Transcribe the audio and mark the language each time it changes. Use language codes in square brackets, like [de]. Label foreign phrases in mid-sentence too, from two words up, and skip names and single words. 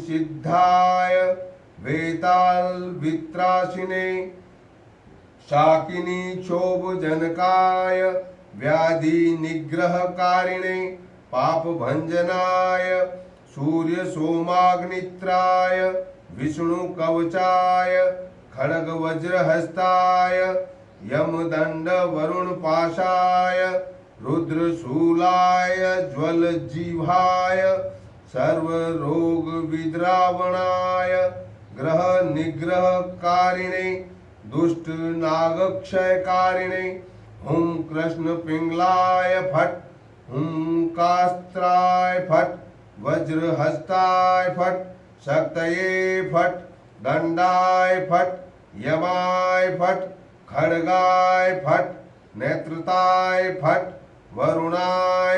[sa] सिद्धाय वेताल वित्रासिने शाकिनी क्षोभजनकाय व्याधि निग्रहकारिणे पाप भंजनाय सूर्य सोमाग्नित्राय विष्णु कवचाय खड्ग वज्रहस्ताय यमदंड वरुण पाशाय रुद्र शूलाय ज्वल जीवाय सर्व रोग विद्रावणाय ग्रह निग्रह कारिणे दुष्ट नागक्षयकारिणे हुम कृष्ण पिंगलाय फट हुम कास्त्राय फट वज्रहस्ताय फट शक्तये फट दंडाय फट यमाय फट खड्गाय फट नेत्रताय फट वरुणाय